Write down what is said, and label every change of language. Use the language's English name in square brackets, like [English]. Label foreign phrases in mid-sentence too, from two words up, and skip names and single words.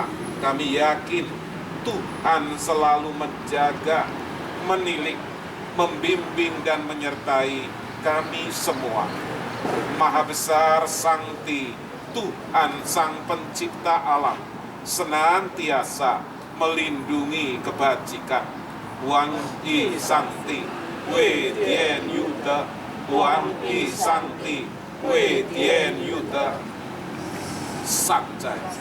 [Indonesian] Kami yakin Tuhan selalu menjaga, menilik, membimbing dan menyertai kami semua. Maha besar Sakti, Tuhan Sang Pencipta alam, senantiasa melindungi kebajikan. Wang I Sakti, Wei Tian Yuda, Wang I Sakti, Wei Tian Yuda, Sakjai.